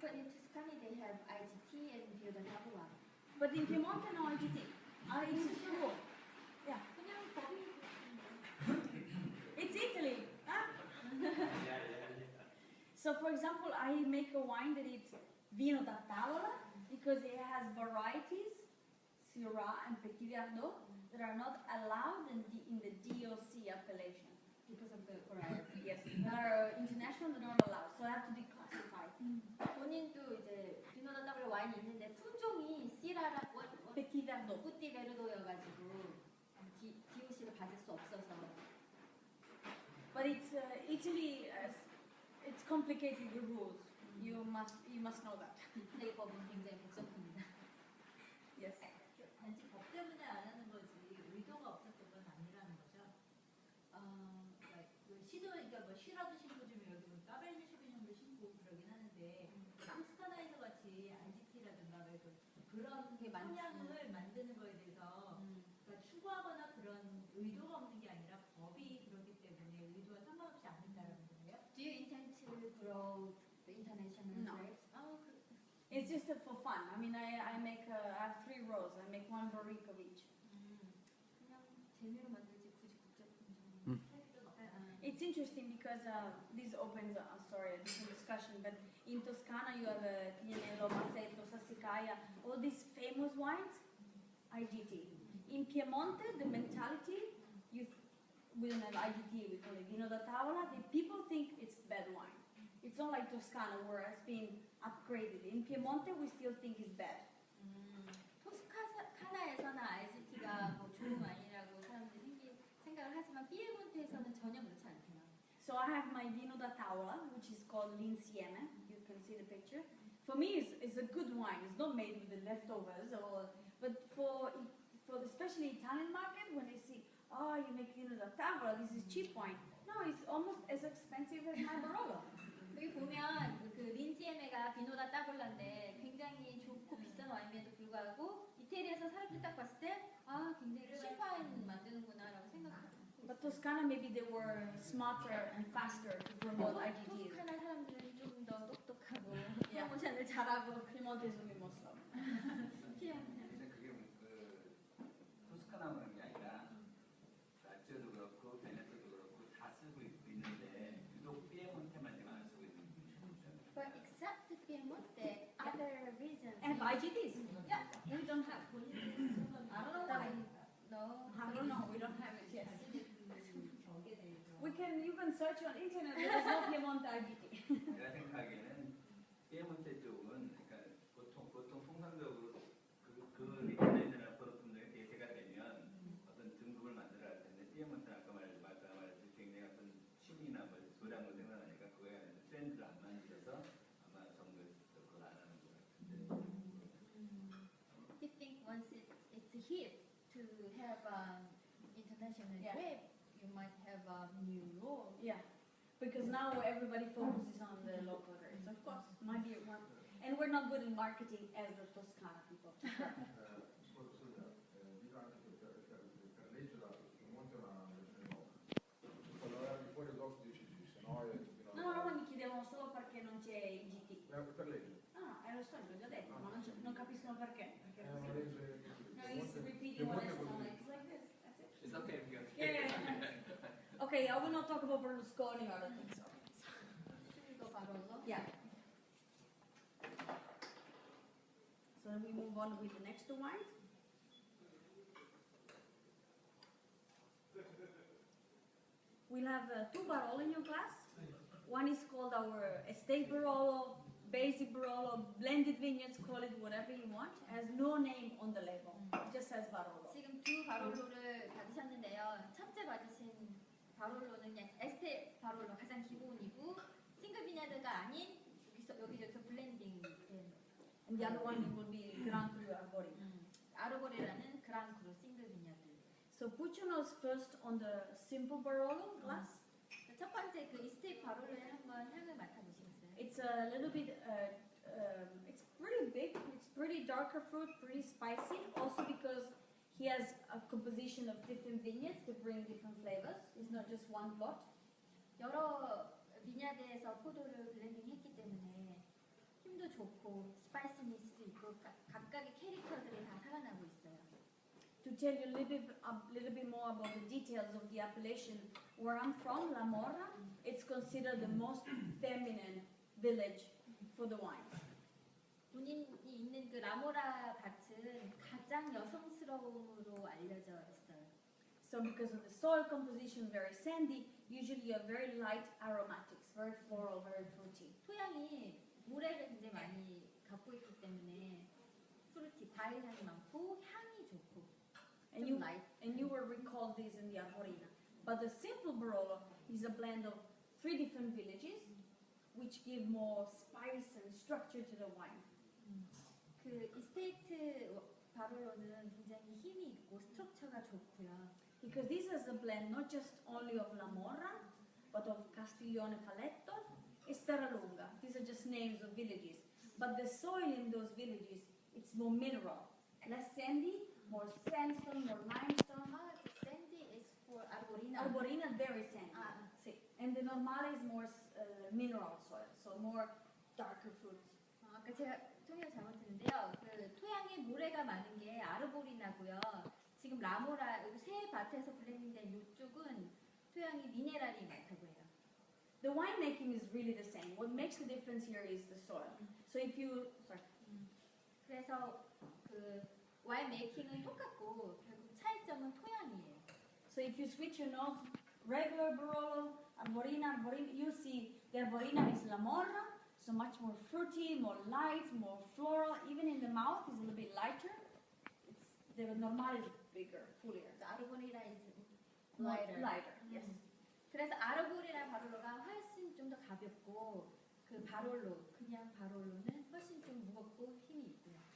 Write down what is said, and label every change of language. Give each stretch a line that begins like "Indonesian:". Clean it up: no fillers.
English: But in Tuscany they have IGT and 비노다 따블라. But in Piemonte, no IGT. It's just a rule. Yeah.
Korean: 그냥 법이.
English: It's Italy. Huh? Yeah. So, for example, I make a wine that it's vino da tavola because it has varieties, Syrah and Petit Verdot, that are not allowed in the DOC appellation. Because of the variety. Yes, that are international, they're not allowed. So I have to declassify.
Korean: 본인도 이제 비노다 따블라 와인이 있는데 품종이 시라라
English: Petit Verdot.
Korean: 꾸띠 베르도여가지고 DOC를 받을 수 없어서.
English: But it's Italy. It's complicated the rules. You must know that.
Korean: 이 법은 굉장히 복잡합니다.
English: Yes.
Korean: 단지 법 때문에 안 하는 거지 의도가 없었던 건 아니라는 거죠. 그러니까 그러니까 뭐 시라도 신고 좀 여기 뭐 까베르네 쇼비뇽도 신고 그러긴 하는데 토스카나에서 같이 IGT라든가 그런 게 많지. 성향을 만드는 거에 대해서 그러니까 추구하거나 그런 의도가 없는 게 아니라 법이 그렇기 때문에 의도와 상관없이 안 된다는 거예요.
English: Do you intend to grow the international No. grapes? It's just for fun. I mean, I have 3 rows. I make 1 barrique of each.
Korean: 그냥 재미로 만들지 굳이 복잡한 점.
English: It's interesting because this opens, a different discussion, but in Toscana you have Tignanello, Massetto, Sassicaia, all these famous wines, IGT. In Piemonte, the mentality, we don't have IGT, we call it vino da tavola, the people think it's bad wine. It's not like Toscana where it's been upgraded. In Piemonte, we still think it's bad.
Korean: 토스카나에서는 IGT가 뭐 좋은 와인이라고 사람들이 생각을 하지만 피에몬테에서는 전혀 그렇지 않대요.
English: So I have my vino da tavola, which is called l'insieme. You can see the picture. For me, it's a good wine. It's not made with the leftovers, but for the especially Italian market, when they see, oh, you make vino da tavola, this is cheap wine. No, it's almost as expensive as my Barolo.
Korean: 여기 보면 그 린시에메가 비노다 따블라인데 굉장히 좋고 비싼 와인임에도 불구하고 이태리에서 사람들 딱 봤을 때 아 굉장히 cheap 와인 만드는구나라고 생각해요.
English: But Toscana, maybe they were smarter and faster to promote IGT.
Korean: 토스카나 사람들은 좀 더 똑똑하고 프로모션을 잘하고
English: Piemonte is really more slow.
Korean: 피에몬테. 근데 그게 그 토스카나만 그런 게 아니라 라치오도 그렇고 베네토도 그렇고 다 쓰고 있는데 유독 삐에몬테만 지금 안 쓰고 있는 거죠.
English: But except Piemonte, other reasons. And IGTs. Yeah, we don't have. I don't know why. No, I don't know. We don't have it yet.
Korean: 벽에 대해서
English: You can search on internet. There's no Piemonte IGT.
Korean: 내가 생각하기에는 삐에몬테 쪽은 그러니까 보통 통상적으로 그 리터네이션이나 프로품들이 대세가 되면 어떤 등급을 만들어야 할 텐데 삐에몬테는 아까 말했듯이 굉장히 어떤 취미나 뭐 소량으로 생산하니까 그거에 대한 트렌드를 안 만들어서 아마 정부에서 그걸 안 하는 것 같은데.
English: he think once it's a hit to have international Yeah. grape, you might have a new rule. Yeah, because now everybody focuses on the local grapes. Of course, might be one. And we're not good in marketing as the Toscana people.
Italian: Scusa, dico anche che per legge la Piemonte è una regione nuova. Quando era di fuori dopo dici se no è No, mi chiedevano solo perché non c'è IGT. per legge. Ah, lo so, l'ho già detto, ma non capiscono perché. È una legge
English: No, he's repeating what I said. I'm like, it's like this. That's it. It's okay because Yeah. Okay, I will not talk about Berlusconi or other things.
Korean: 이거 바로
English: Yeah. So then we move on with the next two wines. we'll have two Barolo in your glass. One is called our estate Barolo, basic Barolo, blended vineyards, call it whatever you want. It has no name on the label. It just says Barolo.
Korean: 지금 두 바롤로를 받으셨는데요. 첫째 받으신 바롤로는 그냥 에스테 바롤로 가장 기본이고 싱글 비냐드가 아닌 여기저기서 블렌딩 된
English: And the other one will be Gran Cru Arborina.
Korean: 아르보레라는 그랑크루 싱글 비냐드.
English: So put your nose first on the simple Barolo glass.
Korean: 첫 번째 그 이스테이크 바롤로에 한번 향을 맡아보시겠어요?
English: It's a little bit, it's pretty big, it's pretty darker fruit, pretty spicy. Also because he has a composition of different vineyards to bring different flavors. It's not just one plot.
Korean: 여러 비냐드에서 포도를 블렌딩했기 때문에 힘도 좋고 스파이시니스도 있고 각각의 캐릭터들이 다 살아나고 있어요.
English: To tell you a little bit more about the details of the appellation, where I'm from, La Morra, it's considered the most feminine village for the wines.
Korean: 본인이 있는 그 라모라 밭은 가장 여성스러움으로 알려져 있어요.
English: So because of the soil composition, very sandy, usually you have very light aromatics, very floral, very fruity.
Korean: 토양이 모래를 굉장히 많이 갖고 있기 때문에 프루티, 과일 향이 많고 향이 좋고
English: And
Korean: 좀
English: you,
Korean: 라이트.
English: and you will recall this in the Arborina. But the simple Barolo is a blend of 3 different villages, which give more spice and structure to the wine.
Korean: 그 이스테이트 바롤로는 굉장히 힘이 있고 스트럭처가 좋고요.
English: Because this is a blend not just only of La Morra, but of Castiglione Faletto e Serralunga. These are just names of villages. But the soil in those villages, it's more mineral, less sandy, more sandstone, more limestone. 샌디 is for arborina. Arborina very sandy. Ah. See. And the normale is more mineral soil, so more darker fruits.
Korean: 아까 제가 통역을 잘못했는데요. 그 토양에 모래가 많은 게 아르보리나고요. 지금 라모라 새 밭에서 블렌딩된 이쪽은 토양이 미네랄이 많다고 해요.
English: The winemaking is really the same. What makes the difference here is the soil. So if you, sorry.
Korean: 그래서 그 와인 메이킹은 똑같고 결국 차이점은 토양이에요.
English: So if you switch your nose, regular Barolo, Arborina, you see the Arborina is La Morra, so much more fruity, more light, more floral. Even in the mouth is a little bit lighter. The normal is bigger, fuller. 아르보리나 is More lighter. lighter, yes.
Korean: 그래서 아르보리나 바롤로가 훨씬 좀 더 가볍고 그 바롤로 그냥 바롤로는 훨씬 좀 무겁고 힘이 있고요.